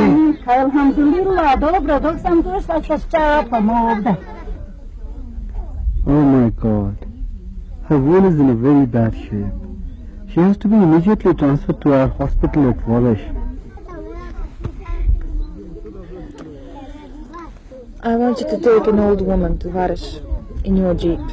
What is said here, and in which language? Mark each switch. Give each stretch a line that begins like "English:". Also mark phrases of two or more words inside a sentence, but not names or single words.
Bosnian: Alhamdulillah, dobro, dok sam došla sa ščapom ovdje.
English: Oh my God. Her wound is in a very bad shape. She has to be immediately transferred to our hospital at Wallace. I want you to take an old woman to Varish in your jeep.